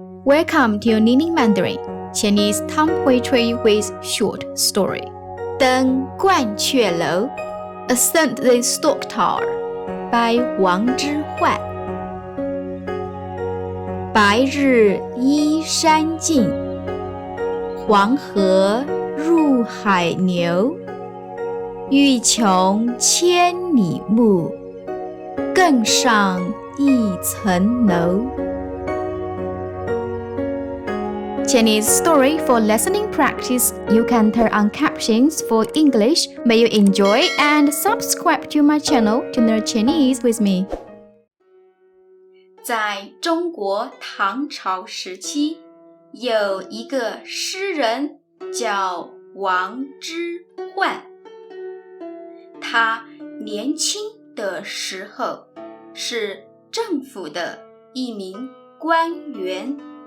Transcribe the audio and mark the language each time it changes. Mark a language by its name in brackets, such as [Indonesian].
[English] Welcome to Ningning Mandarin, Chinese tongue poetry with short story. 登鹳雀楼 Ascend the Stock Tower by 王之涣。 [Chinese] 白日依山尽，黄河入海流。欲穷千里目，更上一层楼。 [English] Chinese story for listening practice. You can turn on captions for English. May you enjoy and subscribe to my channel to learn Chinese with me. [Chinese] 在中国唐朝时期，有一个诗人叫王之涣。他年轻的时候是政府的一名官员。